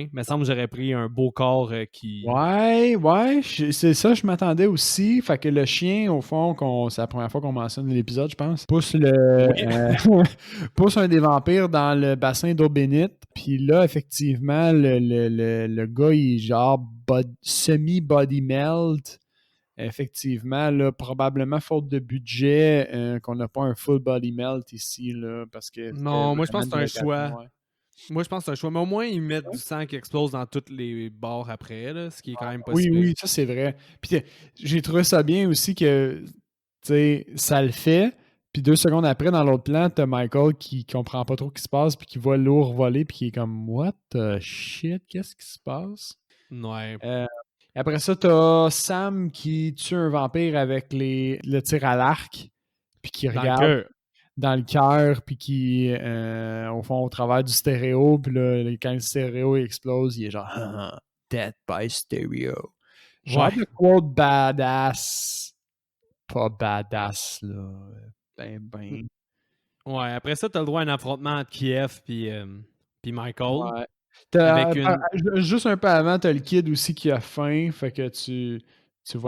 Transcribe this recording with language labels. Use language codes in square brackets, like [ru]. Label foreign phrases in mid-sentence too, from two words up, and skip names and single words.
[fr] Il me semble que j'aurais pris un beau corps qui. Ouais, c'est ça, je m'attendais aussi. Fait que le chien, au fond, c'est la première fois qu'on mentionne l'épisode, je pense, Oui. pousse un des vampires dans le bassin d'eau bénite. Puis là, effectivement, le gars, il est genre semi- [en] body melt. [fr] Effectivement, là, probablement faute de budget, qu'on n'a pas un [en] full body melt [fr] ici, là, parce que c'était Non, moi je vraiment pense que de c'est un l'occasion, choix. ouais. Moi je pense que c'est un choix. Mais au moins, ils mettent du sang qui explose dans tous les bords après, là, ce qui est quand même pas si Oui, pire. oui, ça c'est vrai. Puis j'ai trouvé ça bien aussi que, tu sais, ça le fait. Puis 2 secondes après, dans l'autre plan, t'as Michael qui comprend pas trop ce qui se passe, puis qui voit l'ours voler, puis qui est comme [en] What the shit, [fr] qu'est-ce qui se passe? Ouais. Après ça, t'as Sam qui tue un vampire avec le tir à l'arc, puis qui Dans le regarde cœur. dans le cœur, puis qui, au fond, au travers du stéréo, puis là, quand le stéréo explose, il est genre [en] Death by stereo. [fr] Genre Ouais. de quote badass. Pas badass, là. Ben. Ouais. Après ça, t'as le droit à un affrontement entre Kiev puis Michael. Ouais. Avec une. Juste un peu avant, t'as le kid aussi qui a faim, fait que tu vois